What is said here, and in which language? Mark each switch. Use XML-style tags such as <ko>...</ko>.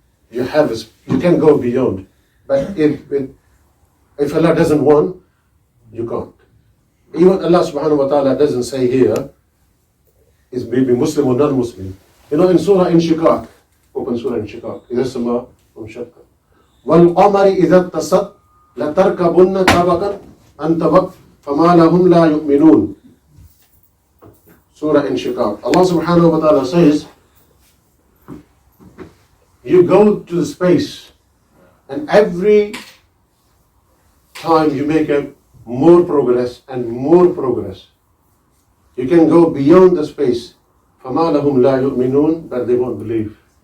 <en>You can go beyond. But if Allah doesn't want, you can't. Even Allah subhanahu wa ta'ala doesn't say here, is maybe Muslim or non-Muslim. You know, in Surah Inshiqaq, Open surah Inshiqaq.</en> <ar>إذا السماء انشقت. والقمر إذا اتسق لتركبن طبقا عن طبق فما لهم لا يؤمنون.</ar> <en>Surah Inshiqaq. Allah subhanahu wa ta'ala says, you go to the space and every time you make a more progress and more progress. You can go beyond the space.</en> <ar>فَمَا لَهُمْ لَا يُؤْمِنُونَ,</ar> <en>but they won't believe.</en>